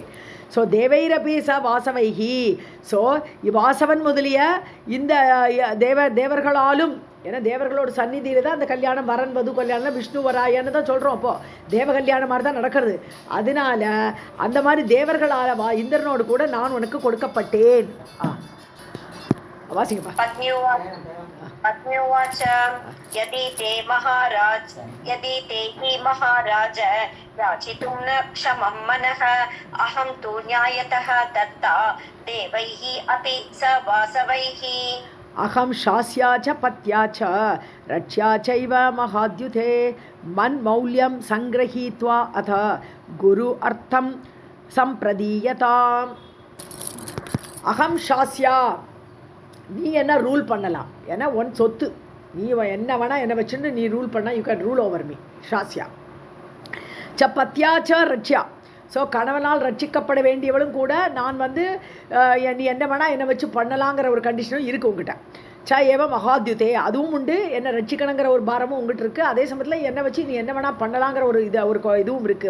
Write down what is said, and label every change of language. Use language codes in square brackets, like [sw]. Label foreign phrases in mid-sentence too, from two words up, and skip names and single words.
[ta] ஸோ [sa] देवैरपि च वासवैः, [ta] ஸோ வாசவன் முதலிய இந்த தேவர்களாலும், ஏன்னா தேவர்களோட சந்நிதியில் தான் அந்த கல்யாணம், வரன் வது கல்யாணம் விஷ்ணு வராயன்னு தான் சொல்கிறோம். அப்போது தேவ கல்யாணம் மாதிரி தான் நடக்கிறது. அதனால அந்த மாதிரி தேவர்களால் இந்திரனோடு கூட நான் உனக்கு கொடுக்கப்பட்டேன். வாசிங்கப்பா. [sa] पत्न्युवाच यदि ते हि महाराज याचितुं न क्षमं मनः अहं तु न्यायतः दत्ता देवैः अपि स वासवैः. अहं शास्या च पत्या च रक्ष्या चैव महाद्युते मन्मौल्यं सङ्गृहीत्वा अथ गुरु अर्थं सम्प्रदीयताम्. अहं शास्या, [ta] நீ என்ன ரூல் பண்ணலாம், ஏன்னா ஒன் சொத்து, நீ என்ன வேணால் என்னை வச்சுட்டு நீ ரூல் பண்ணால் [en] you can rule over me. [sa] शास्या च पत्या च रक्ष्या, [ta] ஸோ கணவனால் ரட்சிக்கப்பட வேண்டியவளும் கூட நான் நீ என்ன வேணால் என்னை வச்சு பண்ணலாங்கிற ஒரு கண்டிஷனும் இருக்குது உங்ககிட்ட. [sa] च एव महाद्युते, [ta] அதுவும் உண்டு, என்னை ரட்சிக்கணுங்கிற ஒரு பாரமும் உங்ககிட்ட இருக்குது. அதே சமயத்தில் என்னை வச்சு நீ என்ன வேணால் பண்ணலாங்கிற ஒரு இதுவும் இருக்குது.